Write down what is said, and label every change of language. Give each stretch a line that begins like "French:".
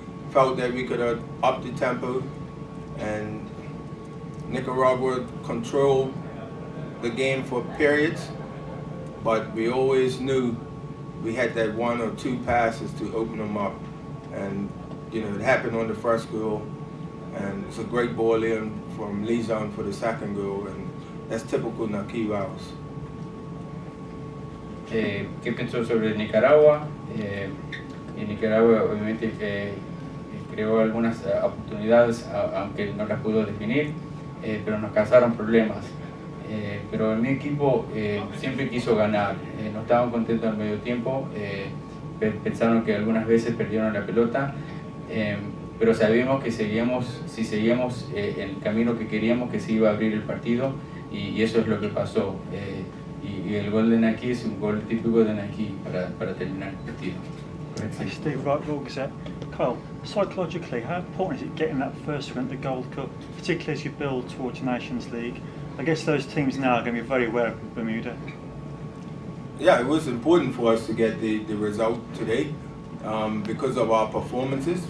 English: Felt that we could have upped the tempo, and Nicaragua controlled the game for periods, but we always knew we had that one or two passes to open them up, and you know it happened on the first goal, and it's a great ball in from Lizon for the second goal, and that's typical Nakivaos.
Spanish: ¿Qué pensó sobre Nicaragua? Y Nicaragua obviamente creó algunas oportunidades, aunque no las pudo definir, pero nos causaron problemas. Pero mi equipo siempre quiso ganar, no estaban contentos al medio tiempo, pensaron que algunas veces perdieron la pelota, pero sabíamos que si seguíamos el camino que queríamos, que se iba a abrir el partido, y eso es lo que pasó. Y el gol de Naki es un gol típico de Naki para terminar el partido.
English: Hey, Steve Wright, Royal Gazette. Kyle, psychologically, how important is it getting that first win at the Gold Cup, particularly as you build towards Nations League? I guess those teams now are going to be very aware of Bermuda. Yeah, it was important for us to get the result today because of our performances.